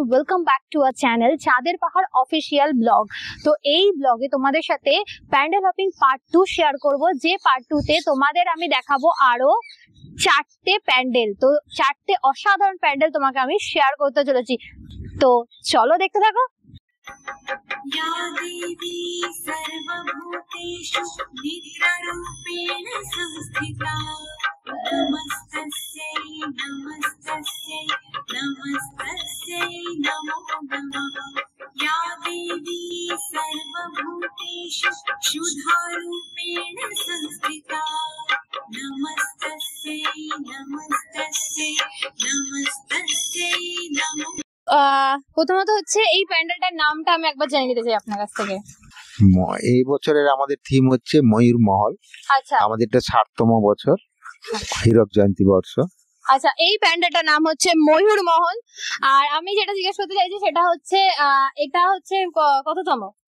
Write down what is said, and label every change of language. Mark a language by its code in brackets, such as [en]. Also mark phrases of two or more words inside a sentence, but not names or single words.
[en] Welcome back to our channel চাঁদের পাহাড় official blog। [bn] তো এই ব্লগে তোমাদের সাথে [en] pandal hopping part [bn] 2 শেয়ার করব, যে পার্ট 2 তে তোমাদের আমি দেখাবো আরো 4টে প্যান্ডেল। তো 4টে অসাধারণ প্যান্ডেল তোমাকে আমি শেয়ার করতে চলেছি। তো চলো দেখতে থাকো। [sa] या देवी सर्वभूतेषु निद्रारूपेण संस्थिता नमस्तस्यै नमस्तस्यै नमस्तस्यै नमो नमः। या देवी सर्वभूतेषु क्षुधारूपेण संस्थिता नमस्तस्यै नमस्तस्यै नमस्तस्यै नमो। [bn] প্রথমত হচ্ছে এই প্যান্ডেলটার নামটা আমি একবার জেনে নিতে চাই আপনার কাছ থেকে। এই বছরের আমাদের থিম হচ্ছে ময়ূর মহল। আচ্ছা, আমাদের এটা 60তম বছর, হীরক জয়ন্তী বর্ষ। আচ্ছা, এই প্যান্ডেলটার নাম হচ্ছে ময়ূর মহল। আর আমি যেটা জিজ্ঞেস করতে চাইছি সেটা হচ্ছে এটা হচ্ছে কততম?